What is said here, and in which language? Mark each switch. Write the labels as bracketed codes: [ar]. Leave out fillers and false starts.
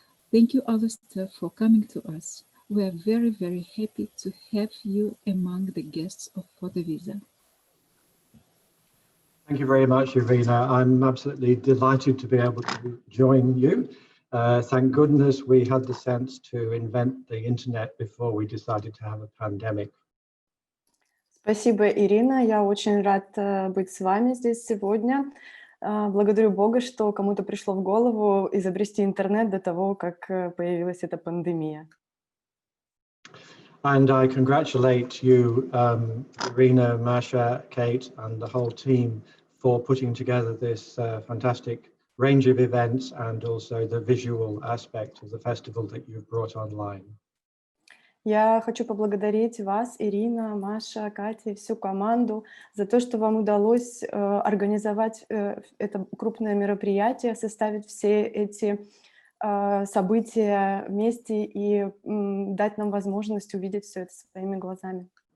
[en] Thank you, Alastair, for coming to us. We are very, very happy to have you among the guests of PhotoVisa. Thank you very much, Irina. I'm absolutely delighted to be able to join you. Thank goodness we had the sense to invent the internet before we decided to have a pandemic. [ru] Спасибо, Ирина. Я очень рад быть с вами здесь сегодня. Благодарю Бога, что кому-то пришло в голову изобрести интернет до того, как появилась эта пандемия. [en] And I congratulate you, Irina, Masha, Kate, and the whole team for putting together this fantastic range of events and also the visual aspect of the festival that you've brought online. [ru] Я хочу поблагодарить вас, Ирина, Маша, Катя и всю команду за то, что вам удалось организовать это крупное мероприятие, составить все эти события вместе и дать нам возможность увидеть все это своими глазами.